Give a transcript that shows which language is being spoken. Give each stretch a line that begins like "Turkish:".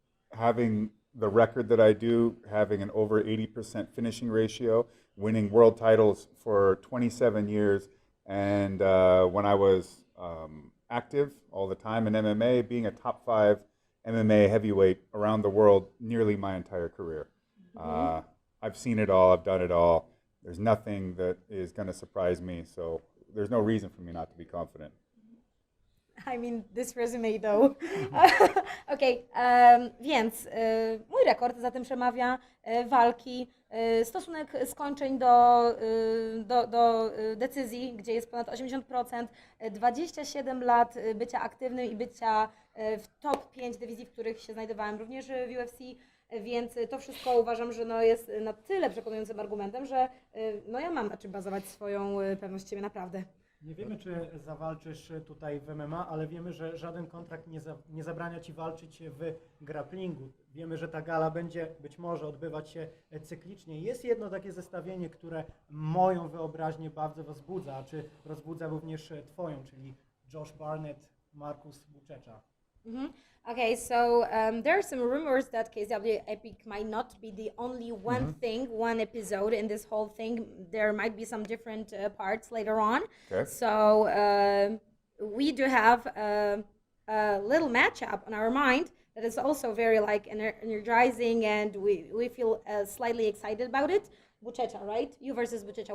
English: Having the record that I do, having an over 80% finishing ratio, winning world titles for 27 years, and when I was active all the time in MMA, being a top 5 MMA heavyweight around the world nearly my entire career. I've seen it all, I've done it all. There's nothing that is going to surprise me, so there's no reason for me not to be confident. I mean, this resume though.
Polish: Okej, więc mój rekord za tym przemawia walki, stosunek skończeń do decyzji, gdzie jest ponad 80%, 27 lat bycia aktywnym i bycia w top 5 dywizji, w których się znajdowałem, również w UFC, więc to wszystko uważam, że jest na tyle przekonującym argumentem, że ja mam na czym bazować swoją pewność siebie naprawdę. Nie wiemy, czy zawalczysz tutaj w MMA, ale wiemy, że żaden kontrakt nie zabrania Ci walczyć w grapplingu. Wiemy, że ta gala będzie być może odbywać się cyklicznie. Jest jedno takie zestawienie, które moją wyobraźnię bardzo rozbudza, czy rozbudza również Twoją, czyli Josh Barnett, Markus Buczecza.
English: Okay, so there are some rumors that KSW Epic might not be the only one episode in this whole thing. There might be some different parts later on. Okay. So we do have a little matchup on our mind that is also very energizing, and we feel slightly excited about it. Buchecha, right? You versus Buchecha.